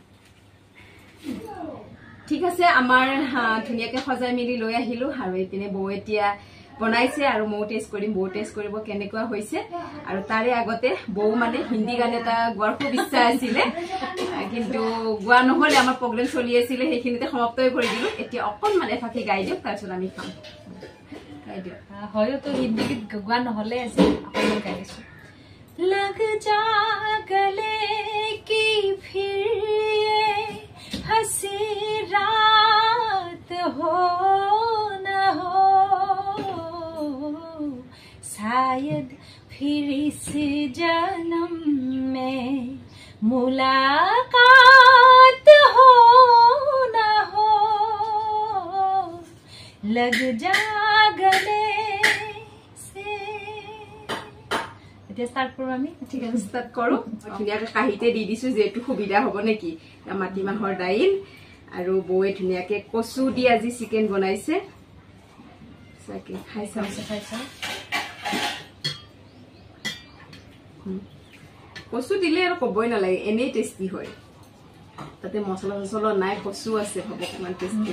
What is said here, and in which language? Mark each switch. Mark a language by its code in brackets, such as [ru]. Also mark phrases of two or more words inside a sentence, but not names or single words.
[as] ঠিক আছে আমাৰ ধুনীয়াকৈ সজাই মিলি লৈ আহিলো আৰু এইপিনে বৌ এতিয়া বনাইছে আৰু ময়ো টেষ্ট কৰিম বৌ টেষ্ট কৰিব কেনেকুৱা হৈছে আৰু তাৰে আগতে বৌ মানে হিন্দী গান এটা গোৱাৰ খুব ইচ্ছা আছিলে কিন্তু গোৱা নহ'লে আমাৰ প্ৰগ্ৰেম চলি আছিলে সেইখিনিতে সমাপ্তই কৰি দিলো এতিয়া অকণমান এফাকি গাই দিয়ক তাৰপিছত আমি খাম গাই দিয়ক হয়তো হিন্দী গীত গোৱা নহ'লে আজি অকণমান গাইছো [hi] लग जा गले की फिर हंसी रात हो न हो शायद फिर इस जन्म में मुलाकात हो न हो लग जा गले [as] ষ্টাৰ্ট কৰোঁ আমি ঠিক আছে ষ্টাৰ্ট কৰোঁ ধুনীয়াকৈ কাঁহীতে দি দিছোঁ যিহেতু সুবিধা হ'ব নেকি মাটিমাহৰ দাইল আৰু বৌয়ে ধুনীয়াকৈ কচু দি আজি চিকেন বনাইছে চাকে খাই চাওঁ কচু দিলে আৰু ক'বই নালাগে এনেই টেষ্টি হয় তাতে মছলা চছলা নাই কচু আছে হ'ব কিমান টেষ্টি